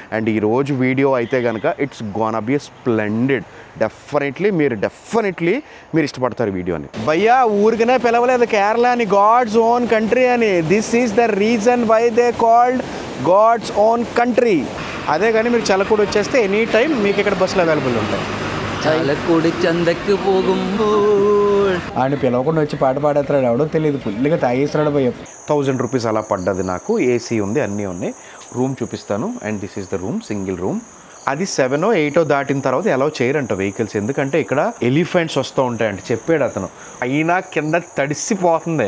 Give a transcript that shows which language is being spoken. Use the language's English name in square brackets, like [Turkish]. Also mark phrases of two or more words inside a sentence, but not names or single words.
[Telugu] అండ్ ఈరోజు వీడియో అయితే కనుక [English] it's gonna be splendid. [Telugu] డెఫినెట్లీ మీరు ఇష్టపడతారు వీడియోని. భయ్యా ఊరికనే పిలవలేదు కేరళ అని, [English] God's own country [Telugu] అని. [English] this is the reason why they called God's own country. [Telugu] అదే కానీ మీరు చలకూడి వచ్చేస్తే [English] any time [Telugu] మీకు ఇక్కడ బస్సులు అవైలబుల్ ఉంటాయి. [Malayalam] ചാലക്കുടി ചന്തക്ക് പോകുമ്പോൾ [Telugu] ఆయన పిలవకుండా వచ్చి పాట పాడేస్తాడు, ఎవడో తెలియదు, ఫుల్గా తాగేస్తున్నాడు భయ్య. 1000 రూపీస్ అలా పడ్డది నాకు. ఏసీ ఉంది, అన్నీ ఉన్నాయి. రూమ్ చూపిస్తాను. [English] and this is the room, single room. [Telugu] అది 7 or 8 దాటిన తర్వాత ఎలా చేయరంట వెహికల్స్, ఎందుకంటే ఇక్కడ ఎలిఫెంట్స్ వస్తూ ఉంటాయంట చెప్పాడు అతను. అయినా కింద తడిసిపోతుంది.